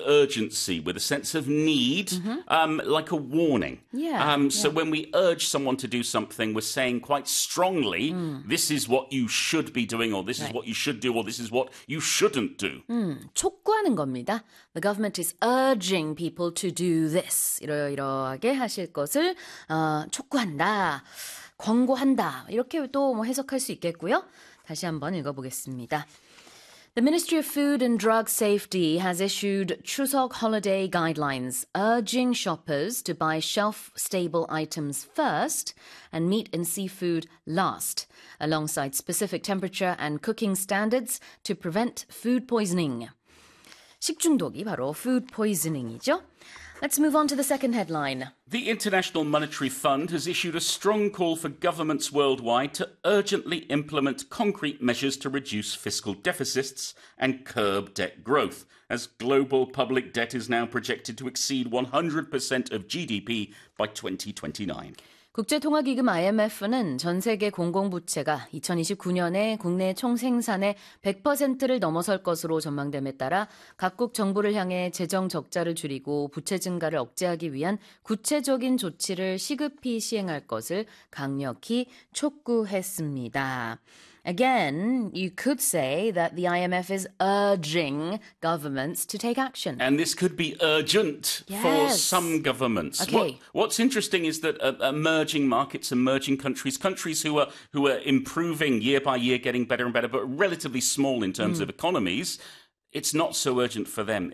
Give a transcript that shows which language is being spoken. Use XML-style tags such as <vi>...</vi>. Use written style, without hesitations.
<en>urgency, with a sense of need, like a warning. So when we urge someone to do something, we're saying quite strongly, this is what you should be doing, or this is what you should do, or this is what you shouldn't do.</en> <ko>촉구하는 겁니다.</ko> <en>The government is urging people to do this.</en> <ko>이러이러하게 하실 것을 촉구한다, 권고한다. 이렇게 또 뭐 해석할 수 있겠고요. 다시 한번 읽어보겠습니다.</ko> <en>The Ministry of Food and Drug Safety has issued Chuseok holiday guidelines urging shoppers to buy shelf-stable items first and meat and seafood last, alongside specific temperature and cooking standards to prevent food poisoning.</en> <ko>식중독이 바로</ko> <en>food poisoning이죠. Let's move on to the second headline. The International Monetary Fund has issued a strong call for governments worldwide to urgently implement concrete measures to reduce fiscal deficits and curb debt growth, as global public debt is now projected to exceed 100% of GDP by 2029.</en> <ko>국제통화기금 IMF는 전 세계 공공부채가 2029년에 국내 총생산의 100%를 넘어설 것으로 전망됨에 따라 각국 정부를 향해 재정 적자를 줄이고 부채 증가를 억제하기 위한 구체적인 조치를 시급히 시행할 것을 강력히 촉구했습니다.</ko> <en>Again, you could say that the IMF is urging governments to take action. And this could be urgent for some governments. Okay. What's interesting is that emerging markets, emerging countries, countries who are improving year by year, getting better and better, but relatively small in terms of economies, it's not so urgent for them.</en>